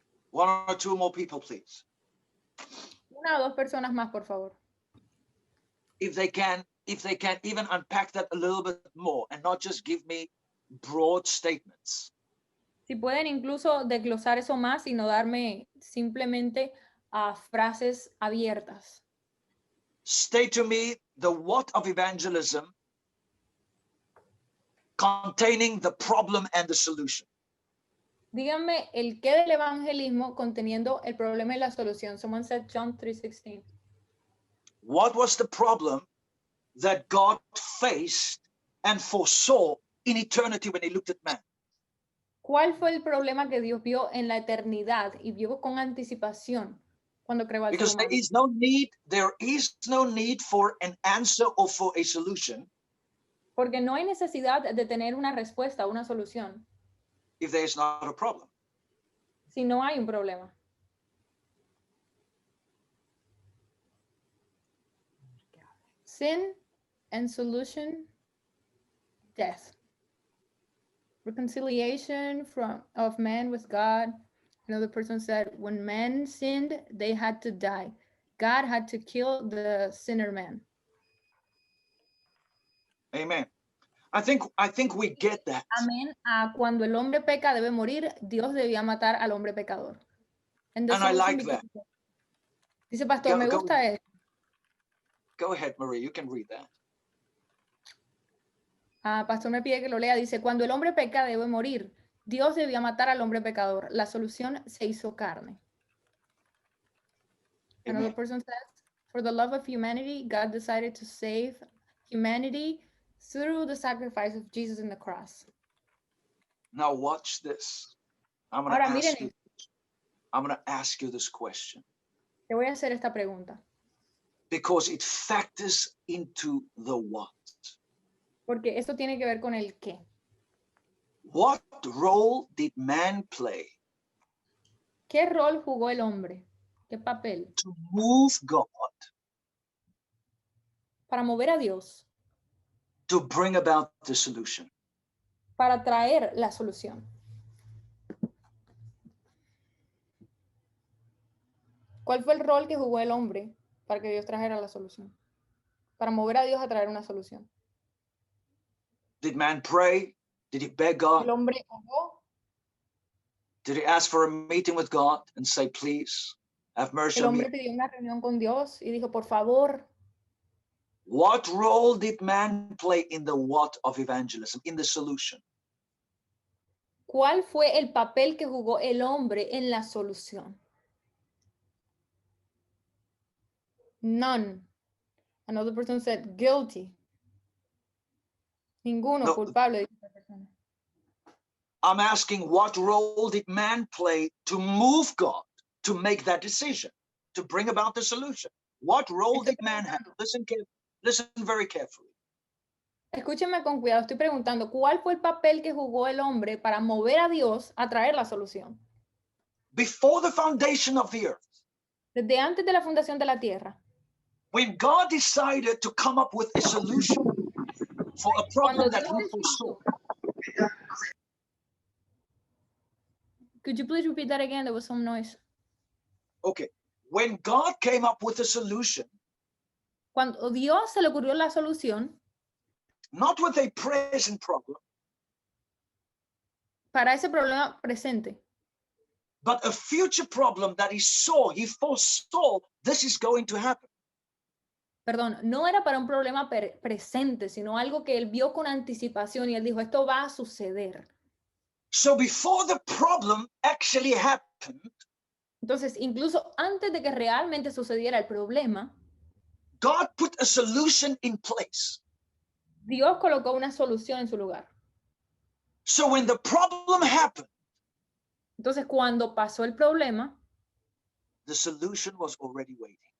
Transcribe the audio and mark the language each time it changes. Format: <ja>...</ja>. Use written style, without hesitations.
<en>One or two more people, please.</en> <es>Una o dos personas más, por favor.</es> <en>If they can even unpack that a little bit more and not just give me broad statements.</en> <es>Si pueden incluso desglosar eso más y no darme simplemente a frases abiertas.</es> <en>State to me the what of evangelism containing the problem and the solution.</en> <es>Díganme el qué del evangelismo conteniendo el problema y la solución.</es> <en>Someone said John 3:16. What was the problem that God faced and foresaw in eternity when he looked at man?</en> <es>¿Cuál fue el problema que Dios vio en la eternidad y vio con anticipación cuando creó al ser</es> <en>Because</en> <es>humano?</es> <en>there is no need for an answer or for a solution</en> <es>Porque no hay necesidad de tener una respuesta, una solución,</es> <en>if there is not a problem.</en> <es>si no hay un problema.</es> <en>Sin and solution, death. Reconciliation of man with God. Another person said, when men sinned, they had to die. God had to kill the sinner man. Amen. I think we get that.</en> <es>Amén. Cuando el hombre peca debe morir, Dios debía matar al hombre pecador.</es> <en>And I like that.</en> <es>Dice pastor, me gusta eso.</es> <en>Go ahead, Marie, you can read that.</en> <es>Pastor me pide que lo lea. Dice, cuando el hombre peca debe morir. Dios debía matar al hombre pecador. La solución se hizo carne.</es> <en>Another person says, for the love of humanity, God decided to save humanity through the sacrifice of Jesus in the cross. Now watch this. I'm going to ask you this question.</en> <es>Te voy a hacer esta pregunta.</es> <en>Because it factors into the what.</en> <es>Porque esto tiene que ver con el qué.</es> <en>What role did man play?</en> <es>¿Qué rol jugó el hombre? ¿Qué papel?</es> <en>To move God.</en> <es>Para mover a Dios.</es> <en>To bring about the solution.</en> <es>Para traer la solución. ¿Cuál fue el rol que jugó el hombre para que Dios trajera la solución? Para mover a Dios a traer una solución.</es> <en>Did man pray? Did he beg God?</en> <es>El hombre oró.</es> <en>Did he ask for a meeting with God and say, please, have mercy on me?</en> <es>El hombre pidió una reunión con Dios y dijo, por favor.</es> <en>What role did man play in the what of evangelism, in the solution?</en> <es>¿Cuál fue el papel que jugó el hombre en la solución?</es> <en>None. Another person said guilty.</en> <es>Ninguno No, culpable, dice esta persona.</es> <en>I'm asking, what role did man play to move God to make that decision, to bring about the solution? What role did man have? Listen very carefully.</en> <es>Escúcheme con cuidado, estoy preguntando, ¿cuál fue el papel que jugó el hombre para mover a Dios a traer la solución?</es> <en>Before the foundation of the earth,</en> <es>Desde antes de la fundación de la tierra,</es> <en>when God decided to come up with a solution for a problem that he foresaw. Could you please repeat that again? There was some noise. Okay. When God came up with a solution,</en> <es>cuando Dios se le ocurrió la solución,</es> <en>not with a present problem,</en> <es>para ese problema presente,</es> <en>but a future problem that he foresaw this is going to happen.</en> <es>Perdón, no era para un problema presente, sino algo que él vio con anticipación y él dijo, esto va a suceder.</es> <en>So before the problem actually happened,</en> <es>entonces, incluso antes de que realmente sucediera el problema,</es> <en>God put a solution in place.</en> <es>Dios colocó una solución en su lugar.</es> <en>So when the problem happened,</en> <es>entonces cuando pasó el problema,</es> <en>the solution was already waiting.</en>